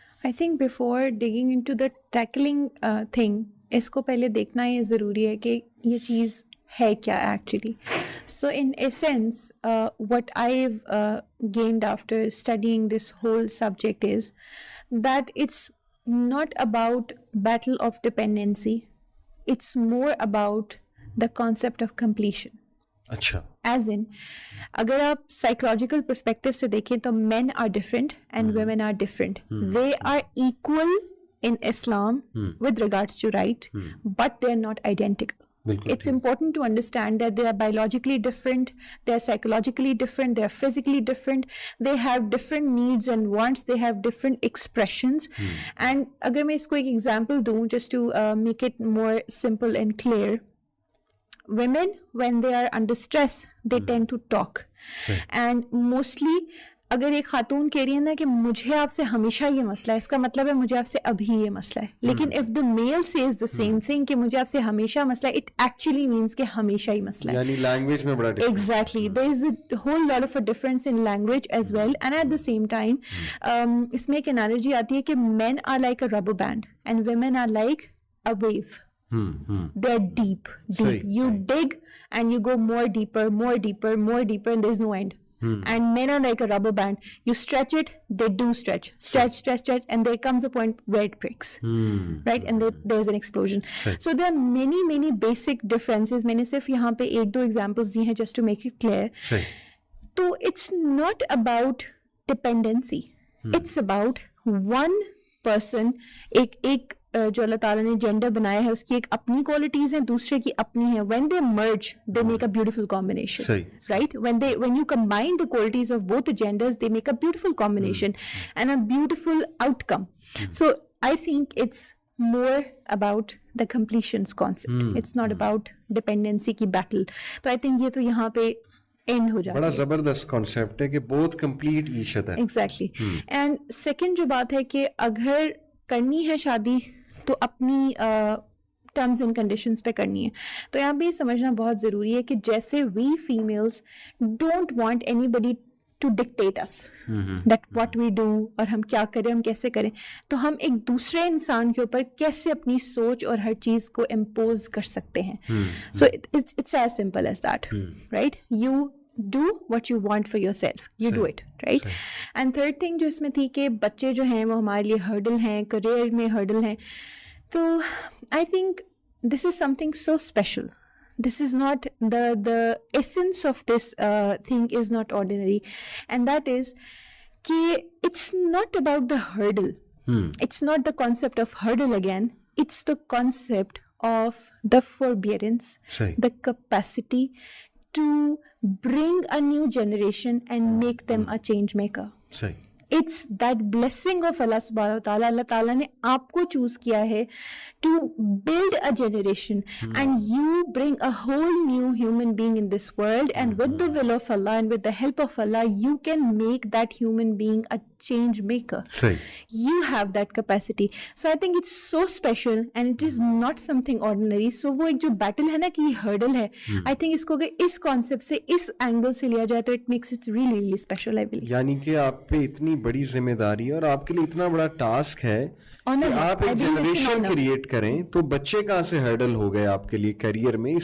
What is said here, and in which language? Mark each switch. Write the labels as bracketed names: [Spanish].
[English] I think before digging into the tackling thing, [Urdu] اس کو پہلے دیکھنا یہ ضروری ہے کہ یہ چیز ہے کیا actually. [English] So in essence, what I've gained after studying this whole subject is that it's not about battle of dependency. It's more about the concept of completion. [Urdu] اچھا, [English] as in [Urdu] اگر آپ سائیکولوجیکل پرسپیکٹو سے دیکھیں تو [English] Men are different and women are different. They are equal in Islam with regards to right, but they are not identical. It's important to understand that they are biologically different, they are psychologically different, they are physically different, they have different needs and wants, they have different expressions. And [Urdu] agar main isko ek example doon [English] just to make it more simple and clear, women when they are under stress they tend to talk. And mostly [Urdu] اگر ایک خاتون کہہ رہی ہے نا کہ مجھے آپ سے ہمیشہ یہ مسئلہ ہے, اس کا مطلب ہے مجھے آپ سے ابھی یہ مسئلہ ہے. لیکن [English] if the male says the same thing [Urdu] کہ مجھے آپ سے ہمیشہ مسئلہ ہے, [English] it actually means [Urdu] کہ ہمیشہ ہی مسئلہ ہے. یعنی لینگویج میں بڑا [English] Exactly there is a whole lot of a difference in language as well. And at the same time [Urdu] اس میں ایک انالوجی آتی ہے کہ [English] Men are like a rubber band and women are like a wave. They're deep. You dig and you go more deeper, and there's no end. And men are like a rubber band. You stretch it, they do stretch, and there comes a point where it breaks, right? And there's an explosion. So there are many basic differences. [Urdu] मैंنے صرف یہاں پہ ایک دو examples دی ہیں [English] just to make it clear. So it's not about dependency. It's about one person. [Urdu] ایک جو اللہ تعالیٰ نے gender بنایا ہے اس کی ایک اپنی کوالٹیز ہیں, دوسرے کی اپنی ہیں. [English] when they merge they make a beautiful combination, right? when you combine the qualities of both the genders they make a beautiful combination and a beautiful outcome. So I think it's more about the completions concept. It's not about dependency کی battle. [Urdu] تو [English] I think [Urdu] یہ تو یہاں پہ and ہو جاتا ہے. بڑا زبردست کانسیپٹ ہے کہ [English] both complete each other. Exactly. [Urdu] And second جو بات ہے کہ اگر کرنی ہے شادی تو اپنی ٹرمز اینڈ کنڈیشنز پہ کرنی ہے. تو یہاں پہ یہ سمجھنا بہت ضروری ہے کہ جیسے [English] we females don't want anybody to dictate us that what we do, [Urdu] اور ہم کیا کریں, ہم کیسے کریں, تو ہم ایک دوسرے انسان کے اوپر کیسے اپنی سوچ اور ہر چیز کو امپوز کر سکتے ہیں. [English] So it's as simple as that, right? You do what you want for yourself, you do it, right? And third thing [Urdu] جو اس میں تھی کہ بچے جو ہیں وہ ہمارے لیے ہرڈل ہیں, کریئر میں ہرڈل ہیں. [English] تو I think this is something so special. This is not the essence of this thing is not ordinary, and that is [Urdu] کہ [English] it's not about the hurdle. It's not the concept of hurdle again. It's the concept of the forbearance, the capacity to bring a new generation and make them a change maker. it's that blessing of Allah subhanahu wa ta'ala. Allah ta'ala [Urdu] نے آپ کو choose کیا ہے [English] to build a generation, and you bring a whole new human being in this world, and with the will of Allah and with the help of Allah, you can make that human being a change maker. You have that capacity. So I think it's so special and it is not something ordinary. [Urdu] So وہ ایک جو battle ہے نا کہ یہ hurdle ہے, I think اس کو اگر اس کانسیپٹ سے اس اینگل سے لیا جائے تو [English] it makes it really really special, I believe. [Urdu] یعنی کہ آپ پہ اتنی بڑی ذمہ داری اور آپ کے لیے اتنا بڑا ٹاسک ہے کہ آپ ایک جنریشن کریٹ کریں, تو بچے کہاں سے ہرڈل ہو گئے آپ کے لیے کیریئر میں.